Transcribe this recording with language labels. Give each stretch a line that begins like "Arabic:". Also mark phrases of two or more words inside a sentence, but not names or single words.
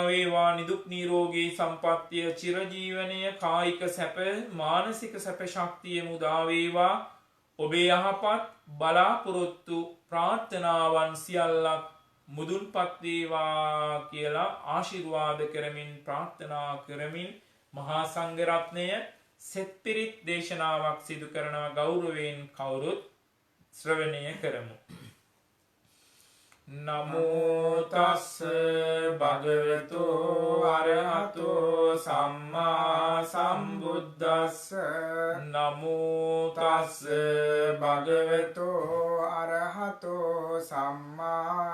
Sinhala: වේවා නිදුක් නිරෝගී සම්පන්නිය චිරජීවනයේ කායික සැප මානසික සැප ශක්තිය මුදා වේවා ඔබේ යහපත් බලාපොරොත්තු ප්‍රාර්ථනාවන් සියල්ලක් මුදුන්පත් වේවා කියලා ආශිර්වාද කරමින් ප්‍රාර්ථනා කරමින් මහා සංඝ රත්නය සෙත් පිරිත් දේශනාවක් සිදු කරනවා ගෞරවයෙන් කවුරුත් ශ්‍රවණය කරමු.
Pali: නමෝ තස්ස භගවතු අරහතෝ සම්මා සම්බුද්දස්ස නමෝ තස්ස භගවතු අරහතෝ සම්මා